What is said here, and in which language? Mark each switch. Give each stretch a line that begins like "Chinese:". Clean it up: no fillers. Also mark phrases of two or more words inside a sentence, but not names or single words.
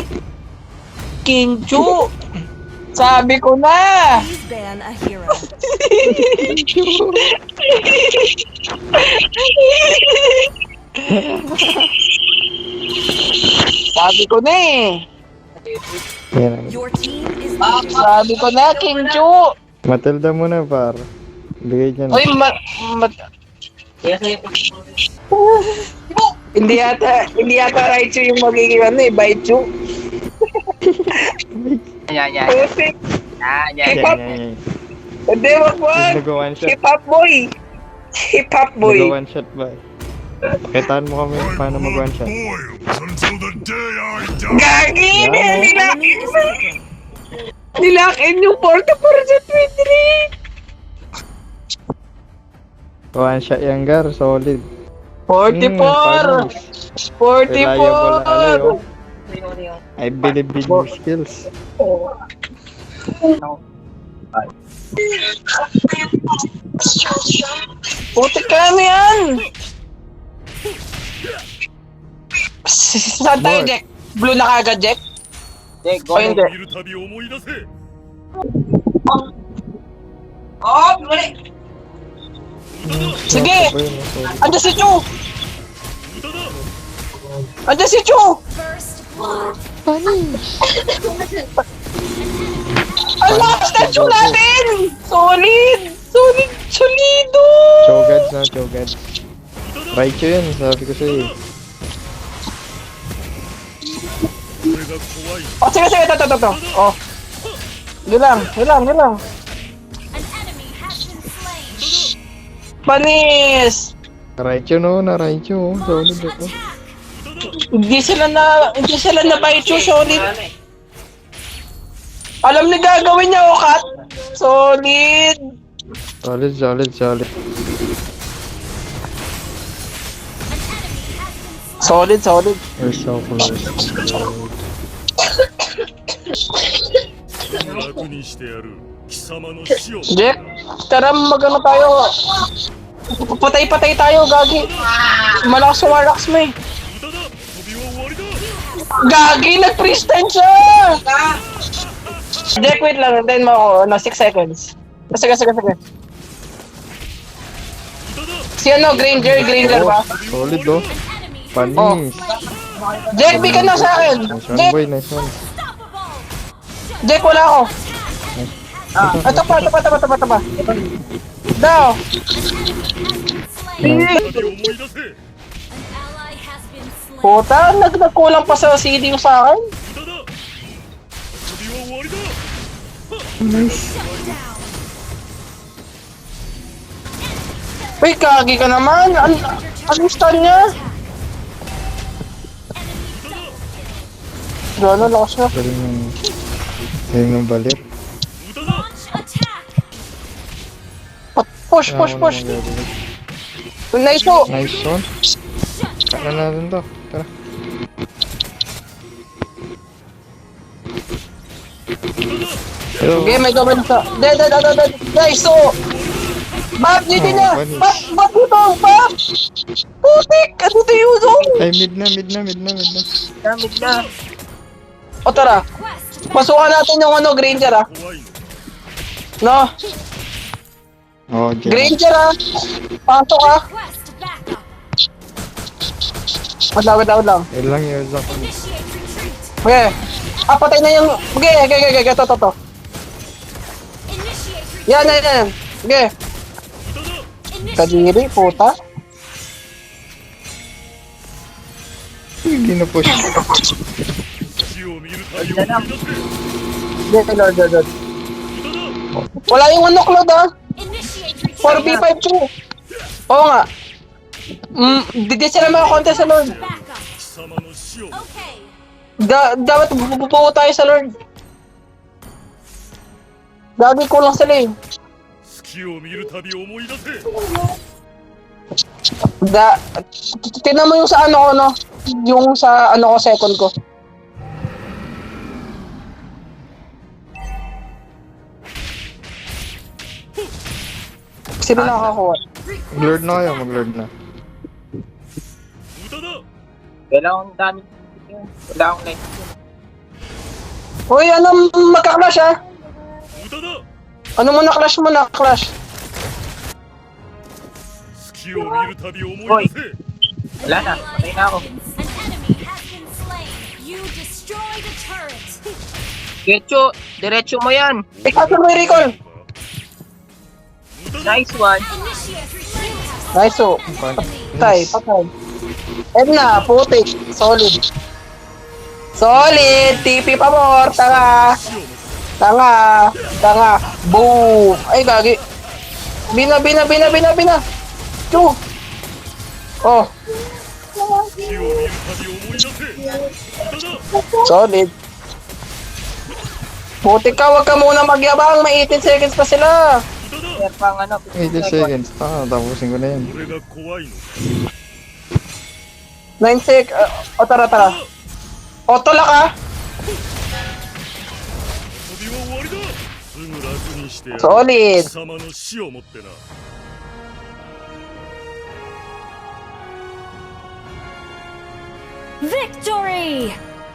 Filipino: Kinchu! Sabi ko na!
English: Please ban a hero.
Filipino: Sabi ko na eh. Yan.
English: Your team is leading.
Filipino: Sabi ko na, Kinchu! Matilda muna, par. Bigay niya na. Uy, hindi yata Raichu yung magiging ano eh, Baichu. Putik. Hip hop. Hindi, wag. Nag-one shot.
English: Hip hop boy. Hip hop boy.
Filipino: Nag-one shot ba? Pakitaan mo kami paano mag-one shot.
English: Until the day I die.
Filipino: Gagi!
English: Enemy is taken.
Filipino: Nilakin yung 40% win rate. One shot yan, Gar. Solid. 44! 44!
English: Reliable na I believe in your skills.
Filipino: Putik ka na yan! Saan tayo, Boy. Jack? Blue na kagad, Jack? Jack, O hindi?
Japanese: 見るたび思い出せ。
Filipino: Oh, mali! Sige! Andiyan si Chu! Andiyan si Chu!
English: First blood.
Filipino: Ang lakas na Chu natin! Solid! Solid! Solido! Chogads na, Chogads. Raichu yun, sabi ko sa'yo.
Japanese: これが怖い。
Filipino: Oh, sige, sige, ito. Oh. Yun lang.
English: An enemy has been slain.
Filipino: Panis! Raichu no, na Raichu. Solid ako. Attack. Hindi sila na Baichu, solid. Alam ni gagawin niya, Okat. Solid. Solid. Solid.
English: We're so close.
Japanese: 楽にしてやる。貴様の死を。
Filipino: Jack, tara magano tayo. Patay tayo, Gagi. Malakas sa Warlocks mo eh.
Japanese: 無駄だ。飛びは終わりだ。
Filipino: Gagi, nag-freestyle siya! Jack, wait lang. Then mo ako. 6 seconds. Sige. Si ano, Granger ba? Solid oh.
English: An enemy
Filipino: Panis. Jack, bigyan na sa akin.
English: Nice one
Filipino: Jack,
English: boy, nice one.
Filipino: Jack, wala ako. Ito pa. Daw.
English: slain.
Japanese: 再び思い出せ。
English: An ally has been slain.
Filipino: Puta, nagkulang pa sa CD yung sa akin.
Japanese: 無駄だ。飛びは終わりだ。
Filipino: Uy, Gagi ka naman. Ano stun niya? Gano'n, lakas na. Galing ng balit.
Japanese: 無駄だ。
English: Launch attack.
Filipino: Push. Nice po.
English: Nice one.
Filipino: Kaya natin to. Tara. Hello. Okay, may gawin sa... Nice, so... Bab, dito na! Panis. Bab dito! Bab! Putik! Ano to yung zone? Ay, mid na. Gamit na. O tara, Quest. pasukan natin yung ano, Granger
Japanese: 怖いの。
Filipino: No? Oh, dyan. Granger Pasok
English: Quest backup.
Filipino: Wait lang. Yun lang.
English: Initiate retreat.
Filipino: Okay. Patay na yung... Okay. To.
English: Initiate retreat.
Filipino: Yan. Okay.
English: Initiate.
Filipino: Kadiri, puta. Hindi na push.
Japanese: 死を見るたび思い出せ。
Filipino: Okay, Lord. 無駄だ。 Wala yung ano, Claude,
English: Initiate retreat.
Filipino: 4v5 2. Oo nga. Di sila makakontest sa Lord. Backup.
Japanese: 貴様の死を。
Filipino: Okay. Dapat bubuo tayo sa Lord. Gagi ko lang sila eh.
Japanese: 月を見るたび思い出せ
Filipino: Tinan mo yung sa ano ko, no? Yung sa ano ko, second ko. Sino nakakakuha? Mag-lord na kayo, mag-lord na.
Japanese: 無駄だ
Filipino: Kailangan dami. Wala akong life. Uy, ano, magka-clash ah?
Japanese: 無駄だ
Filipino: Ano mo na, clash?
Japanese: 月を見るたび思い出せ
Filipino: Wala na. Patay na ako.
English: An enemy has been slain. You destroyed a turret.
Filipino: Ketcho, diretso mo yan. Ikaw mo yung recall.
Japanese: 無駄だ
English: Nice one. Initiate retreat.
Filipino: Nice oh. Patay. And na, putik. Solid. TP pa more. Tanga. Boom. Ay, gagi. Bina. Chu. Oh,
Japanese: 月を見るたび思い出せ無駄だ
Filipino: solid. Putik ka, wag ka muna magyabang. May 18 seconds pa sila.
Japanese: 無駄だ
Filipino: Kaya pang ano. 80 seconds. Tapusin ko na yun.
Japanese: 俺が怖いの
Filipino: 9 sec. Tara. Otola ka.
Japanese: 遊びは終わりだすぐ楽にしてやる
Filipino: Solid.
Japanese: 貴様の死をもってな
Filipino: Victory!